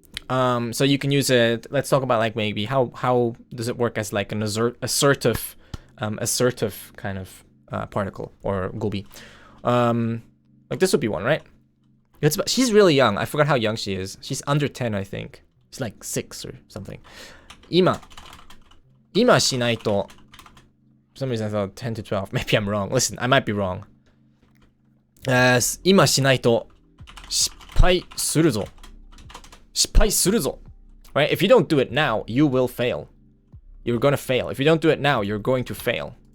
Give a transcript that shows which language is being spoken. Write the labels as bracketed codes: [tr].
[en] So you can use it. Let's talk about like maybe how does it work as like an assertive kind of particle or gobi. Like this would be one, right? She's really young. I forgot how young she is. She's under 10, I think. She's like 6 or something. [ja] 今しないと [en] for some reason I thought 10 to 12. Maybe I'm wrong. Listen, I might be wrong. [ja] 今しないと失敗するぞ. 失敗するぞ.Right? [en] If you don't do it now, you will fail. You're gonna fail. If you don't do it now, you're going to fail.